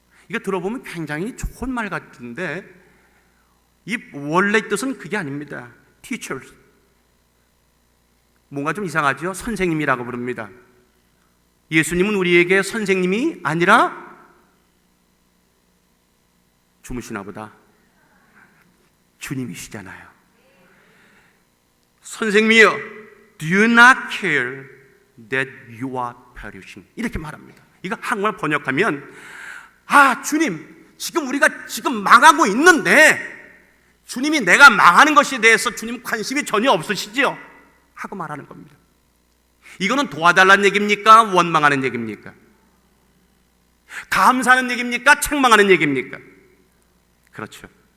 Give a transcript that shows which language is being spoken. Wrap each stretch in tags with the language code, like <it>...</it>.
<ko>이거 들어보면 굉장히 좋은 말 같은데 이 원래 뜻은 그게 아닙니다. teachers. 뭔가 좀 이상하죠? 선생님이라고 부릅니다. 예수님은 우리에게 선생님이 아니라 주무시나 보다. 주님이시잖아요. 선생님이여,</ko> <en>do you not care that you are perishing?</en> <ko>이렇게 말합니다. 이거 한국말 번역하면, 주님, 우리가 망하고 있는데, 주님이 내가 망하는 것에 대해서 주님 관심이 전혀 없으시죠? 하고 말하는 겁니다. 이거는 도와달라는 얘기입니까? 원망하는 얘기입니까? 감사하는 얘기입니까? 책망하는 얘기입니까? 그렇죠.</ko>